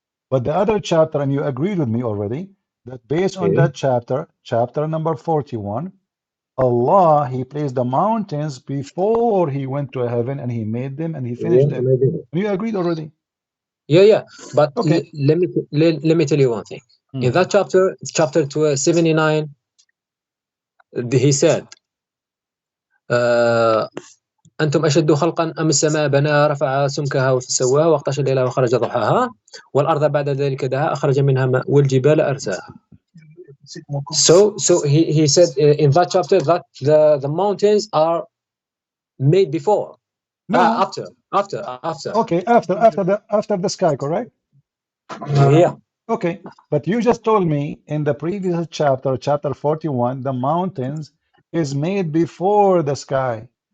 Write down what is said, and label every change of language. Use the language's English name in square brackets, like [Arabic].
[English] But the other chapter, and you agreed with me already, that based on that chapter, chapter number 41, Allah, he placed the mountains before he went to heaven, and he made them and he finished them. You agreed already. Yeah. But okay. let me tell you one thing. In that chapter 79, he said, [Arabic] أنتم أشد خلقا أم السماء بناها رفع سمكها وسواها واغطش الليل وخرج ضحاها والأرض بعد ذلك دها أخرج منها ماء والجبال أرساها. [English] So he said in that chapter that the mountains are made before. No. After. Okay, after the sky, correct? Yeah. Okay, but you just told me in the previous chapter, chapter 41, the mountains is made before the sky.